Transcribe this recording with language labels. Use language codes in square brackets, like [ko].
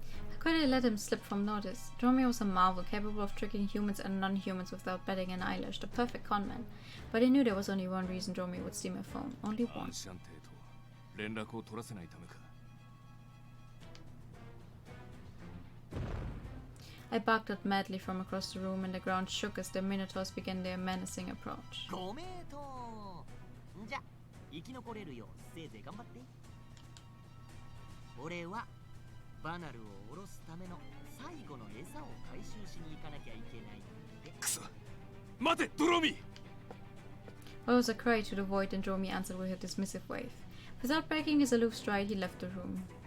[en] How could I let him slip from notice? Dromio was a marvel, capable of tricking humans and non-humans without batting an eyelash, the perfect conman. But I knew there was only one reason Dromio would steal my phone. Only one. [ja] アンシャンテと連絡を取らせないためか。 [en] I barked out madly from across the room, and the ground shook as the Minotaurs began their menacing approach. [ja] ごめんと。じゃ、生き残れるようせいぜい頑張って。俺はバナルを下ろすための最後の餌を回収しに行かなきゃいけないんで。くそ。待て、ドロミー。 [en] There was a cry to the void, and Dromi answered with a dismissive wave. Without breaking his aloof stride, he left the room.